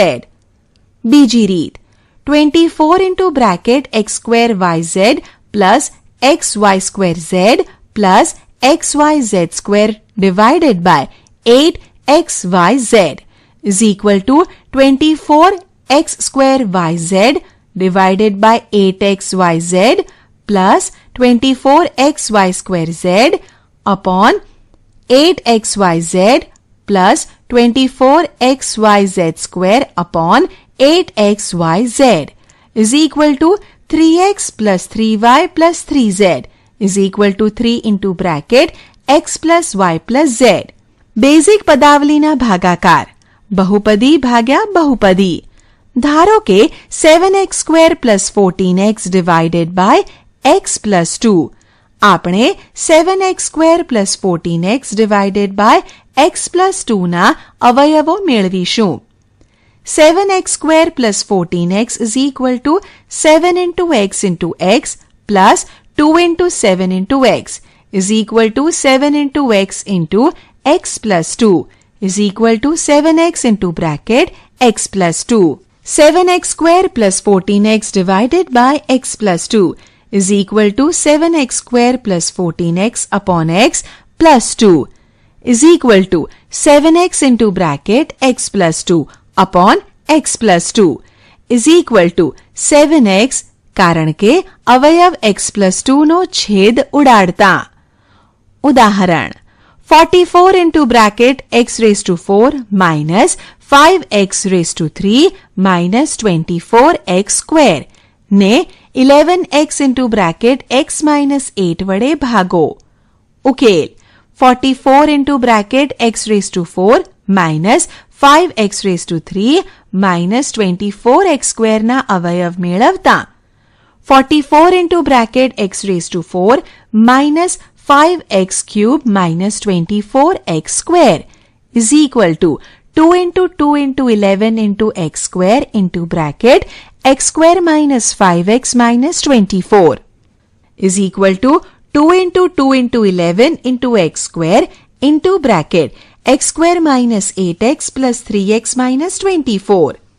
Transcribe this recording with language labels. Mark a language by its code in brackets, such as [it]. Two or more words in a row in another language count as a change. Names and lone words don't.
[gu] બીજી રીત [en] 24 into bracket x square yz plus xy square z plus xyz square divided by 8xyz is equal to 24x square yz divided by 8xyz plus 24xy square z upon 8xyz plus 24xyz square upon 8xyz is equal to 3x plus 3y plus 3z is equal to 3 into bracket x plus y plus z. [gu] બેઝિક પદાવલીના ભાગાકાર બહુપદી ભાગ્યા બહુપદી. ધારો કે [en] 7x square plus 14x divided by x plus 2. આપણે 7x square plus 14x divided by x plus 2 [gu] ના અવયવો મેળવીશું. [en] 7x square plus 14x is equal to 7 into x into x plus 2 into 7 into x is equal to 7 into x into x plus 2 is equal to 7x into bracket x plus 2. 7x square plus 14x divided by x plus 2 is equal to 7x square plus 14x upon x plus 2 is equal to 7x into bracket x plus 2 upon x plus 2 is equal to 7x [gu] કારણ કે અવયવ [en] x plus 2 [gu] નો છેદ ઉડાડતા. [en] ઉદાહરણ 44 into bracket x raised to 4 minus 5x raised to 3 minus 24x square ને 11x into bracket x minus 8 [gu] વડે ભાગો. [en] ઉકેલ 44 into bracket x raised to 4 minus 5x raised to 3 minus 24x square [gu] ના અવયવ મેળવતા [en] 44 into bracket x raised to 4 minus 5x cube minus 24x square is equal to 2 into 2 into 11 into x square into bracket x square minus 5x minus 24 is equal to 2 into 2 into 11 into x square into bracket x square minus 8x plus 3x minus 24